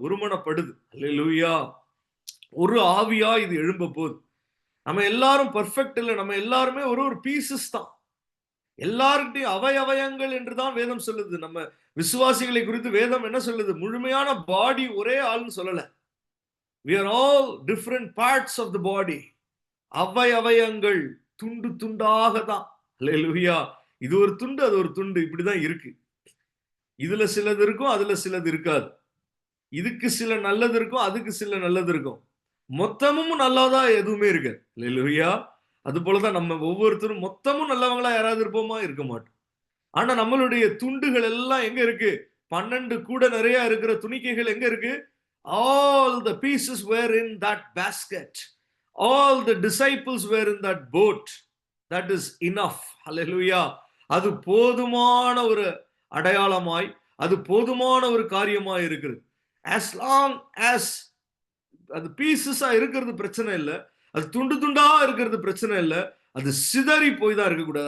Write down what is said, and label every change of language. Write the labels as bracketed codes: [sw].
[ta] ஒருமனப்படுது. அல்லேலூயா. ஒரு ஆவியா இது எழும்ப போகுது. நம்ம எல்லாரும் பெர்ஃபெக்ட் இல்ல. நம்ம எல்லாருமே ஒரு பீசஸ் தான். எல்லார்கிட்டையும் அவயவயங்கள் என்றுதான் வேதம் சொல்லுது. நம்ம விசுவாசிகளை குறித்து வேதம் என்ன சொல்லுது? முழுமையான பாடி ஒரே ஆள்னு சொல்லல. [en] We are all different parts of the body. [ta] அவயவயங்கள் துண்டு துண்டாக தான். அல்லேலூயா. இது ஒரு துண்டு, அது ஒரு துண்டு. இப்படிதான் இருக்கு. இதுல சிலது இருக்கும், அதுல சிலது இருக்காது. இதுக்கு சில நல்லது இருக்கும், அதுக்கு சில நல்லது இருக்கும். மொத்தமும் நல்லதா எதுவுமே இருக்கு. அல்லேலூயா. அது போலதான் நம்ம ஒவ்வொருத்தரும் மொத்தமும் நல்லவங்களா யாராவது இருப்போமா? இருக்க மாட்டோம். ஆனா நம்மளுடைய துண்டுகள் எல்லாம் எங்க இருக்கு? 12 கூட நிறைய இருக்கிற துணிக்கைகள் எங்க இருக்கு? [en] All the pieces were in that basket. All the disciples were in that boat. That is enough. Hallelujah. [ta] அது போதுமான ஒரு அடையாளமாய், அது போதுமான ஒரு காரியமாய் இருக்கிறது. [en] As long as [ta] அது பீசஸா இருக்கிறது பிரச்சனை இல்ல. அது துண்டு துண்டா இருக்கிறது பிரச்சனை இல்ல. அது சிதறி போய் தான் இருக்கக்கூடாது.